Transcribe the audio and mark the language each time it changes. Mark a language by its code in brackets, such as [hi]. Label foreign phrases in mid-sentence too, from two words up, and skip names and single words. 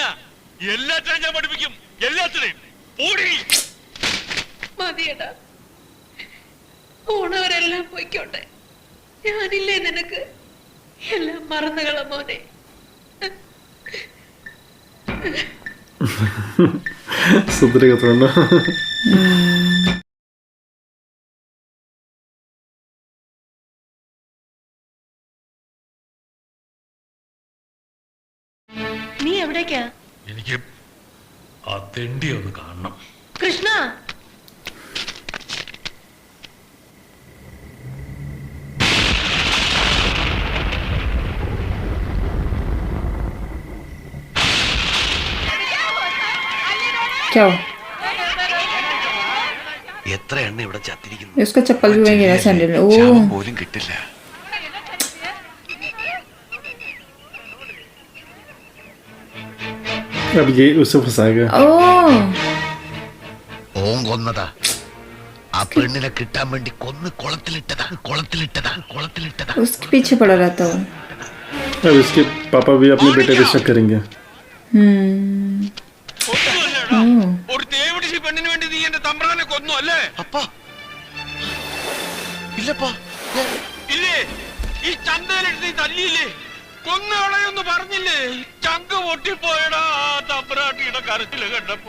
[ml] എല്ലാറ്റിനെയും ഞാൻ പഠിപ്പിക്കും. എല്ലാത്തിനെയും മതിയടാ. പോണവരെല്ലാം പോയിക്കോട്ടെ. ഞാനില്ലേ നിനക്ക്. എല്ലാം മറന്നുകള മോനെ. [hi] सुधरेगा थोड़ा ना. [ml] നീ എവിടേക്കാ? എനിക്ക് ആ തെണ്ടി ഒന്ന് കാണണം. കൃഷ്ണ, [hi] क्या हो? [ml] എത്ര എണ്ണ ഇവിടെ ചത്തിരിക്കുന്നു. [hi] इसका चप्पल भी वही गिरा सैंडल में. [ml] ശാപം ओ പോലും കിട്ടില്ല. [hi] अब ये उसे फंसाएगा. ओ [ml] ഓൻ കൊന്നതാ. ആ പെണ്ണിനെ കിട്ടാൻ വേണ്ടി കൊന്ന് കുളത്തിലിട്ടതാ. [hi] उसके पीछे पड़ा रहता हूँ. अब इसके पापा भी अपने बेटे पे शक करेंगे. [ml] ഒരു തേവിടിശി പെണ്ണിന് വേണ്ടി നീ എന്റെ തമ്പ്രാനെ കൊന്നു അല്ലേ? അപ്പാ ഇല്ലപ്പാ. ഇല്ലേ? ഈ ചന്തയിലിട്ട് നീ തല്ലിയില്ലേ? കൊന്നുകളയൊന്ന് പറഞ്ഞില്ലേ? ചങ്ക് പൊട്ടിപ്പോയടാ തമ്പ്രാട്ടിയുടെ കരച്ചില് കണ്ടപ്പോ.